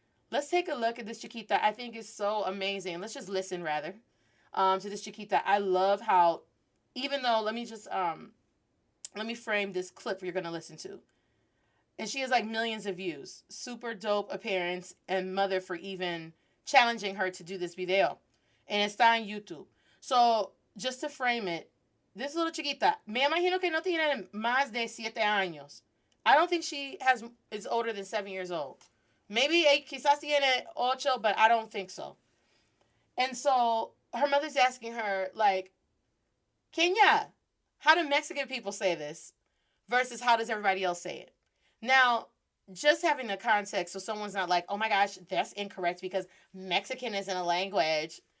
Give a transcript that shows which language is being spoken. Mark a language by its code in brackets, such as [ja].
[en] Let's take a look at this chiquita. I think it's so amazing. Let's just listen rather to this chiquita. I love how, even though, let me frame this clip you're going to listen to. And she has like millions of views. Super dope appearance and mother for even challenging her to do this video. And [es] está en YouTube. [en] So, just to frame it, this little [es] chiquita, me imagino que no tiene más de 7 años. [en] I don't think she is older than 7 years old. Maybe [es] quizás tiene 8, [en] but I don't think so. And so, her mother's asking her, like, Kenya, how do Mexican people say this? Versus how does everybody else say it? Now, just having the context so someone's not like, oh my gosh, that's incorrect because Mexican isn't a language.